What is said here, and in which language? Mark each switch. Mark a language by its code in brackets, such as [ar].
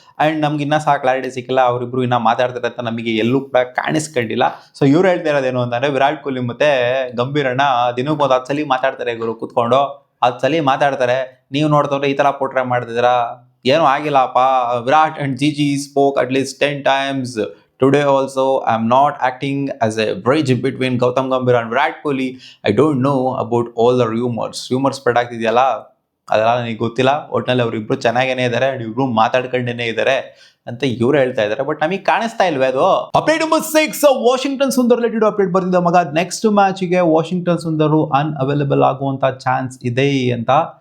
[kn] And ನಮ್ಗೆ ಇನ್ನೂ ಸಹ ಕ್ಲಾರಿಟಿ ಸಿಕ್ಕಿಲ್ಲ, ಅವರಿಬ್ರು ಇನ್ನೂ ಮಾತಾಡ್ತಾರೆ ಅಂತ ನಮಗೆ ಎಲ್ಲೂ ಕೂಡ ಕಾಣಿಸ್ಕೊಂಡಿಲ್ಲ. ಸೊ ಇವ್ರು ಹೇಳ್ತಾ ಇರೋದೇನು ಅಂತಂದರೆ, ವಿರಾಟ್ ಕೊಹ್ಲಿ ಮತ್ತು ಗಂಭೀರಣ್ಣ ದಿನಕ್ಕೆ ಒಂದು 10 ಸಲ ಮಾತಾಡ್ತಾರೆ, ಗುರು ಕೂತ್ಕೊಂಡು 10 ಸಲ ಮಾತಾಡ್ತಾರೆ. ನೀವು ನೋಡ್ತವ್ರೆ ಈ ಥರ ಪೋಟ್ರೆ ಮಾಡ್ತಿದ್ದೀರಾ, ಏನೂ ಆಗಿಲ್ಲಪ್ಪ. [en] Virat and GG spoke at least 10 times. Today also, I'm not acting as a bridge between Gautam Gambhir and Virat Kohli. I don't know about all the rumors. Rumors spread [kn] ಆಗ್ತಿದೆಯಲ್ಲ, ಅದೆಲ್ಲ ನನಗೆ ಗೊತ್ತಿಲ್ಲ. ಒಟ್ಟಿನಲ್ಲಿ ಅವರಿಬ್ರು ಚೆನ್ನಾಗೇನೆ ಇದ್ದಾರೆ, ಇಬ್ರು ಮಾತಾಡ್ಕೊಂಡೇನೆ ಇದ್ದಾರೆ ಅಂತ ಇವ್ರು ಹೇಳ್ತಾ ಇದ್ದಾರೆ. ಬಟ್ ನಮಗೆ ಕಾಣಿಸ್ತಾ ಇಲ್ವೇ ಅದು? Update number 6, Washington Sundar related update ಬರ್ತಿದ್ದ ಮಗ. ನೆಕ್ಸ್ಟ್ ಮ್ಯಾಚಿಗೆ ವಾಷಿಂಗ್ಟನ್ ಸುಂದರು ಅನ್ಅವೈಲೇಬಲ್ ಆಗುವಂತ ಚಾನ್ಸ್ ಇದೆ ಅಂತ.